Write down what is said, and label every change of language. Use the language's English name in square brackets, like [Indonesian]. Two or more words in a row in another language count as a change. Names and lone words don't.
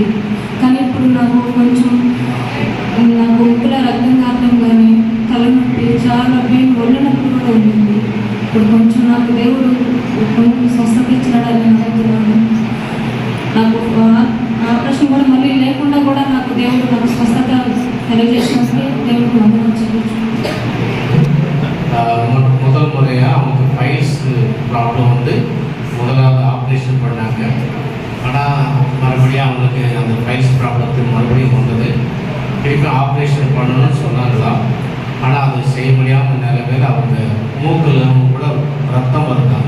[Telugu] కానీ ఇప్పుడు నాకు కొంచెం ఉప్పుల రక్తం కారణం కానీ తలనొప్పి, చాలా పెయిన్, ఒళ్ళు నొప్పి కూడా ఉంటుంది. ఇప్పుడు కొంచెం నాకు దేవుడు కొంచెం స్వస్థత ఇచ్చినాడని అనుకుంటున్నాను. నాకు ఆపరేషన్ కూడా మళ్ళీ లేకుండా కూడా నాకు దేవుడు నాకు స్వస్థత తెలియజేసినప్పుడు దేవుడికి వందనం చెల్లించుకుంటాను. [Tamil] முதல் முறையாக அவங்க [English] piles problem [Tamil] வந்து முதலாவது ஆப்ரேஷன் பண்ணாங்க. ஆனால் மறுபடியும் அவங்களுக்கு அந்த [English] piles problemத்துக்கு [Tamil] மறுபடியும் வந்தது. திருப்பி ஆப்ரேஷன் பண்ணணும்னு சொன்னாங்களாம். ஆனால் அது செய்ய முடியாமல் நிலைமையில் அவங்க மூக்கில் கூட ரத்தம் வருதாங்க.